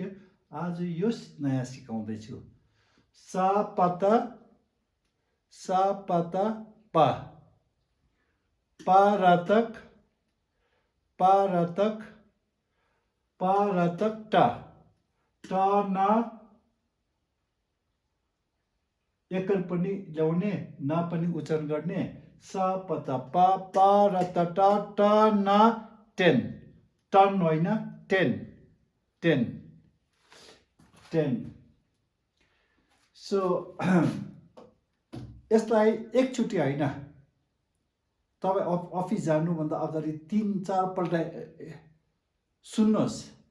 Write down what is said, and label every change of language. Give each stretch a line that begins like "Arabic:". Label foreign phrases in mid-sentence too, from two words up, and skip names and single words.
Nepali: आज यो नयाँ सिकाउँदैछु। सा पता, सा पता पा, पारतक, पारतक, पारतक टा, टा ना एकल पनि ल्याउने, ना पनि उच्चारण गर्ने। सा पता पा, पा र त टा, टा ना टेन, टन होइन टेन, टेन, टेन। सो यसलाई एकचोटि होइन, तपाईँ अफिस जानुभन्दा अगाडि 3-4 पल्ट सुन्नुहोस्।